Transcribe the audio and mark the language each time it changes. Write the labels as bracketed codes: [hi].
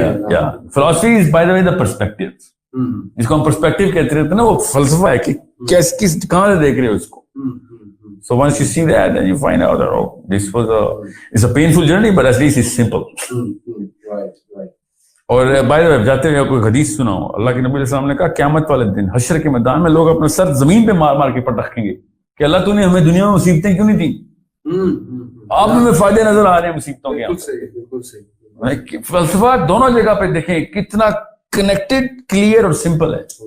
[en] یا فلسفی is by the way the perspective. [ur] جس کو ہم پرسپیکٹیو کہتے رہتے ہیں نا, وہ فلسفہ ہے کہ کس کہاں سے دیکھ رہے ہو اس کو. [en] So once you see that, then you find out that oh, this was it's a painful journey, but at least it's simple. Right. [ur] اور [en] by the way [ur] جاتے ہوئے کوئی حدیث سنا ہو, اللہ کے نبی علیہ السلام نے کہا قیامت والے دن حشر کے میدان میں لوگ اپنا سر زمین پہ مار مار کے پٹکیں گے کہ اللہ تو نے ہمیں دنیا میں مصیبتیں کیوں نہیں دی, آپ میں فائدے نظر آ رہے ہیں مصیبتوں کے. بالکل صحیح. فلسفہ دونوں جگہ پہ دیکھیں کتنا کنیکٹڈ, کلیئر اور سمپل ہے.